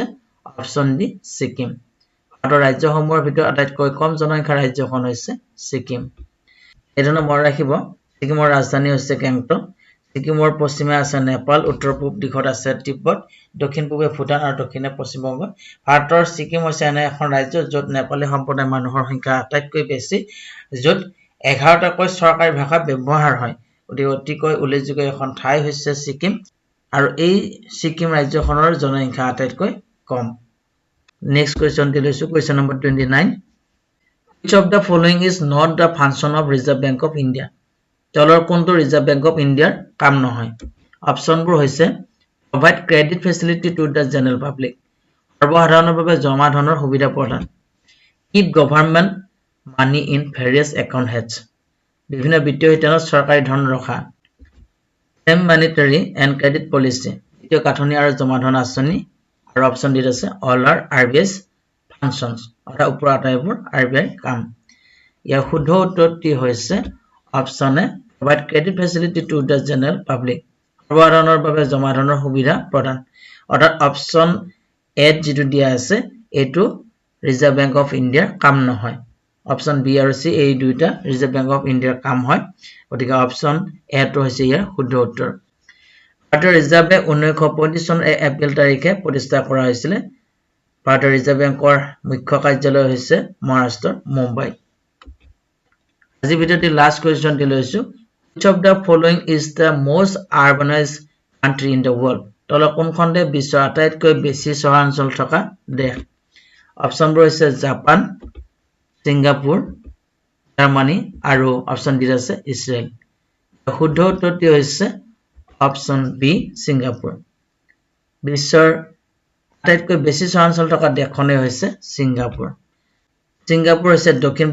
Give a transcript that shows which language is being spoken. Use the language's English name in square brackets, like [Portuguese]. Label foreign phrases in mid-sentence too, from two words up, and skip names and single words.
[English] option D [Assamese] ছিকিম ভাৰতৰ ৰাজ্যসমূহৰ ভিতৰত আটাইতকৈ কম জনসংখ্যাৰ ৰাজ্যখন হৈছে ছিকিম এজনে মনত ৰাখিব ছিকিমৰ ৰাজধানী হৈছে গেংটক ছিকিমৰ পশ্চিমে আছে নেপাল উত্তৰ পূব দিশত আছে তিব্বত দক্ষিণ পূবে ভূটান আৰু দক্ষিণে পশ্চিম বংগ ভাৰতৰ ছিকিম হৈছে এনে এখন ৰাজ্য য'ত নেপালী সম্প্ৰদায়ৰ মানুহৰ সংখ্যা আটাইতকৈ বেছি য'ত 11টাকৈ চৰকাৰী ভাষা ব্যৱহাৰ হয় গতিকে অতিকৈ উল্লেখযোগ্য এখন ঠাই হৈছে ছিকিম আৰু এই ছিকিম ৰাজ্যখনৰ জনসংখ্যা আটাইতকৈ কম [English] next question [Assamese] লৈছো [English] question number [Assamese] 29 [English] which of the following is not the function of Reserve Bank of India [Assamese] তলৰ কোনটো ৰিজাৰ্ভ বেংক অফ ইণ্ডিয়াৰ কাম নহয় অপচনবোৰ হৈছে [English] provide credit facility to the general public [Assamese] সৰ্বসাধাৰণৰ বাবে জমা ধনৰ সুবিধা প্ৰদান [English] keep government money in various account heads [Assamese] বিভিন্ন বিত্তীয় হিতানত চৰকাৰী ধন ৰখা [English] same monetary and credit policy [Assamese] বিত্তীয় কাঠনি আৰু জমা ধন আঁচনি আৰু [English] option D [Assamese] আছে [English] all are RBI's functions [Assamese] অৰ্থাৎ ওপৰৰ আটাইবোৰ RBI কাম ইয়াৰ শুদ্ধ উত্তৰটি হৈছে [English] option A provide credit facility to the general public [Assamese] সৰ্বসাধাৰণৰ বাবে জমা ধনৰ সুবিধা প্ৰদান অৰ্থাৎ [English] option A [Assamese] যেটো দিয়া আছে এটো ৰিজাৰ্ভ বেংক অফ ইণ্ডিয়াৰ কাম নহয় [English] option B [Assamese] আৰু সি এই দুইটা ৰিজাৰ্ভ বেংক অফ ইণ্ডিয়াৰ কাম হয় গতিকে [English] option A [Assamese] টো হৈছে ইয়াৰ শুদ্ধ উত্তৰ ভাৰতীয় ৰিজাৰ্ভে 1935 চনৰ এপ্ৰিল তাৰিখে প্ৰতিষ্ঠা কৰা হৈছিল ভাৰতীয় ৰিজাৰ্ভ বেংকৰ মুখ্য কাৰ্যালয় হৈছে মহাৰাষ্ট্ৰৰ মুম্বাই আজি ভিডিওটি [English] last question [Assamese] লৈছো [English] which of the following is the most urbanized country in the world [Assamese] তলৰ কোনখন দেশ বিশ্বৰ আটাইতকৈ বেছি চহৰাঞ্চল থকা দেশ অপচনবোৰ হৈছে জাপান সিংগাপুৰ জাৰ্মানী আৰু [English] option D [Assamese] আছে ইছৰাইল শুদ্ধ উত্তৰটি হৈছে [English] option B [Assamese] সিংগাপুৰ বিশ্বৰ আটাইতকৈ বেছি চহৰাঞ্চল থকা দেশখনে হৈছে সিংগাপুৰ সিংগাপুৰ হৈছে দক্ষিণ